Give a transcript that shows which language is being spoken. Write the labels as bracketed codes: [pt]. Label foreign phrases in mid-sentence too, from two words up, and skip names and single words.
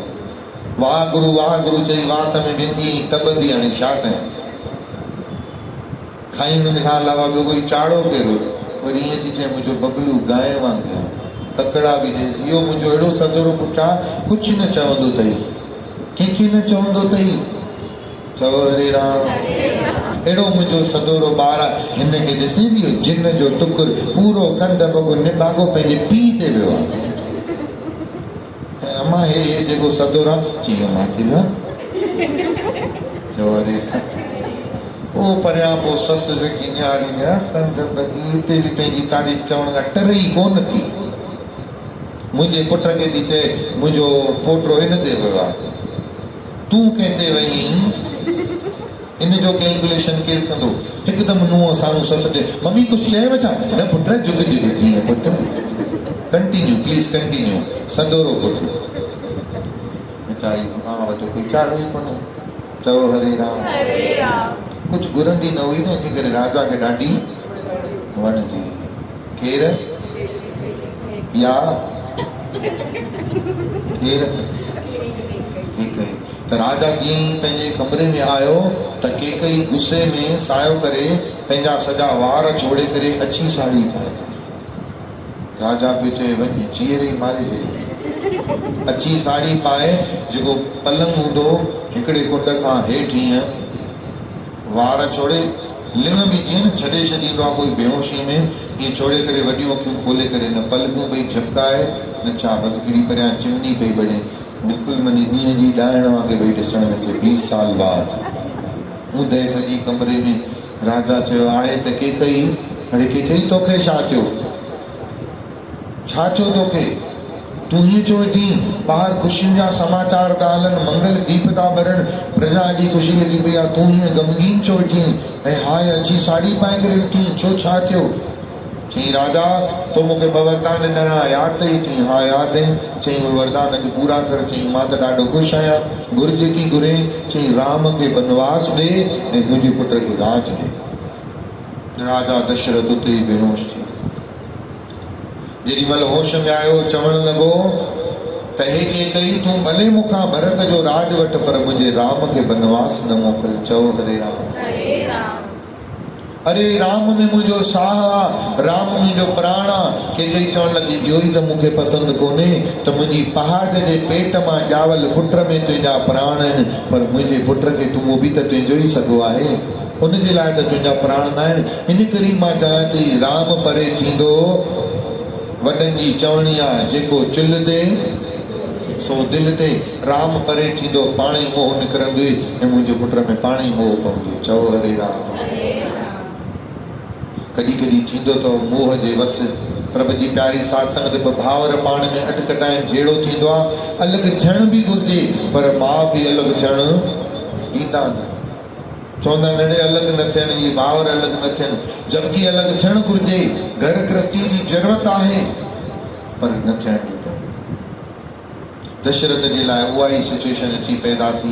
[sd] वाह गुरु चई वात में वेंदी तबंदी, हाणे छा कयां, खाईंदे खां अलावा ॿियो कोई चाड़ो कहिड़ो। वरी ईअं थी चए मुंहिंजो बबलू गांइ वांगुरु, ककड़ा बि ॾे। इहो मुंहिंजो अहिड़ो सदोरो पुटु आहे, कुझु न चवंदो अथई, कंहिंखे न चवंदो अथई। चओ हरे राम। अहिड़ो मुंहिंजो सदोरो ॿार आहे, हिन खे ॾिसी इहो जिन जो टुकुर पूरो कंद बगो निबागो पंहिंजे पीउ ते वियो आहे। अम्मा हे जेको सदोरो आहे, चई अम्मा थी वियो आहे। चओ हरे राम। ओ परियां पोइ ससु वेठी निहारींदी आहे, कंद बगी, हिते बि पंहिंजी तारीफ़ चवण खां टर ई कोन थी। मुंहिंजे पुट खे थी चए मुंहिंजो पोटो इन ते वियो आहे, तूं कंहिं ते वई, इन जो कैलकुलेशन केरु कंदो। हिकदमि नुंहुं साम्हूं ससु ॾे, मम्मी कुझु चयव छा? न पुट जुग जुग जीअं पुट, [en] continue please continue. [sd] सदोरो पुटु वीचारी मां वटि कोई चाढ़ो ई कोन्हे। चओ हरे राम। कुझु घुरंदी न हुई न, इन करे राजा खे ॾाढी वणंदी। केरु या केरु केकई। त राजा जीअं ई पंहिंजे कमरे में आयो त केकई गुस्से में सायो करे पंहिंजा सॼा वार छोड़े करे अछी साड़ी पाए। राजा पियो चए वञ चीर ई मारे छॾी। अछी साड़ी पाए, जेको पलंग हूंदो हिकिड़े कुंड खां हेठि ईअं वार छोड़े, लिंग बि जीअं न छॾे छॾींदो आहे कोई बेहोशीअ में, ये छोड़े करे वडियों अखियूं खोले करे न पलकूं भई झपकाए न छा बस गिड़ी परियां चिमनी पई बणे बिल्कुल मनी ॾींहं जी ॾाइण वांगे भई ॾिसण में अचे 20 साल बाद ऊंदे सॼी कमरे में राजा चयो आहे त केकई अड़े केकई तोखे छा थियो तोखे तूं हीअं छो वेठी ॿाहिरि ख़ुशियुनि जा समाचार था हलनि मंगल दीप था ॿरण प्रजा एॾी ख़ुशी लॻी पई आहे तूं हीअं गमगीन छो वेठी ऐं हाय अची साड़ी पाए करे वेठी छो छा थियो चई राजा तो मूंखे ॿ वरदान ॾिना यादि अथई चई हा यादि आहिनि चई उहे वरदान अॼु पूरा कर चई मां त ॾाढो ख़ुशि आहियां घुर जेकी घुरे चई राम खे बनवास ॾे ऐं मुंहिंजे पुट खे राज ॾे राजा दशरथ उते ई बेहोश थी जेॾीमहिल होश में आयो चवण लॻो त हे केकई तूं भले मूंखां भरत जो राज वठ पर मुंहिंजे राम खे बनवास न मोकिल चओ हरे राम अरे राम में मुझो साह राम मुझो प्राण केकई चवण लगी इहो ई त मूंखे पसंदि कोन्हे त मुंहिंजी पहाज जे पेट मां ॼावल पुट में तुंहिंजा प्राण आहिनि पर मुंहिंजे पुट खे तूं बि त तुंहिंजो ई सॻो आहे उनजे लाइ त तुंहिंजा प्राण न आहिनि इन करे मां चवां थी राम परे थींदो वॾनि जी चवणी आहे जेको चुल्ह ते सो दिलि ते राम परे थींदो पाणे ई मोह निकिरंदो ऐं मुंहिंजे पुट में पाणे ई मोह पवंदो चओ हरे राम कॾहिं कॾहिं थींदो त मोह जे वस प्रभु जी प्यारी साथ संगत ॿ भावर पाण में अटकटाइण जहिड़ो थींदो आहे अलॻि थियण बि घुरिजे पर माउ पीउ अलॻि थियण ॾींदा न चवंदा आहिनि अड़े अलॻि न थियनि इहे भावर अलॻि न थियनि जबकि अलॻि थियणु घुरिजे घर गृहस्थी जी ज़रूरत आहे पर न थियणु ॾींदा दशरथ जे लाइ उहा ई सिचुएशन अची पैदा थी